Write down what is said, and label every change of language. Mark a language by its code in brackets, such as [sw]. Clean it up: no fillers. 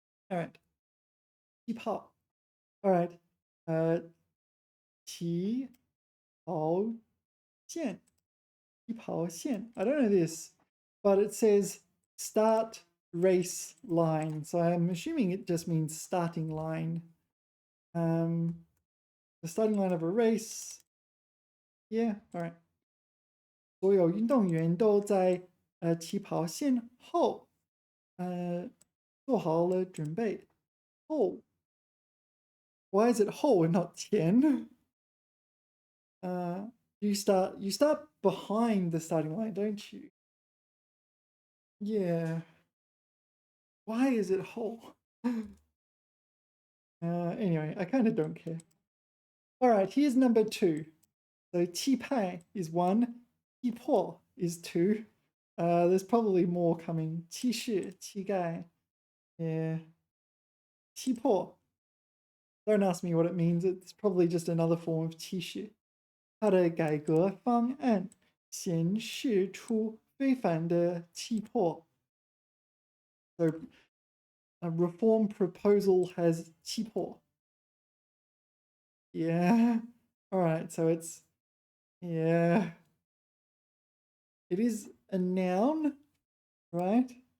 [en] All right. 气泡.All right. 起跑线.起跑线. I don't know this, but it says start race line. So I'm assuming it just means starting line. The starting line of a race. Yeah, all right. [zh] 所有运动员都在起跑线后做好了准备。 [en] 后 Why is it 后 and not 前? You start behind the starting line, don't you? Yeah. Why is it 后? Anyway, I kind of don't care. All right, here's number 2. So 气派 is 1, 气破 is 2. There's probably more coming. 气势, 气概.Yeah. 气破. Don't ask me what it means. It's probably just another form of 气势. [zh] 它的改革方案显示出非凡的气魄. [en] So a reform proposal has 气魄. Yeah. All right. So it's, yeah. It is a noun, right?